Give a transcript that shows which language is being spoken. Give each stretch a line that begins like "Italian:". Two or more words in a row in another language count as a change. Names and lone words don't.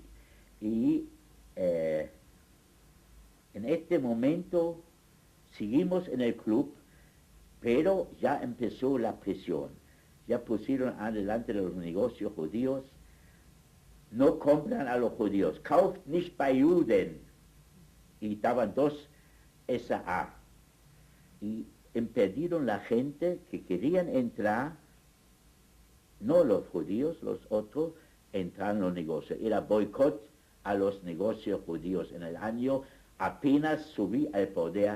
Spanish: Y en este momento seguimos en el club Pero ya empezó la presión, ya pusieron adelante los negocios judíos, no compran a los judíos,
German: kauft nicht bei Juden,
Spanish: y estaban dos SA, y impidieron la gente que querían entrar, no los judíos, los otros, entrar en los negocios. Era boicot a los negocios judíos. En el año apenas subí al poder.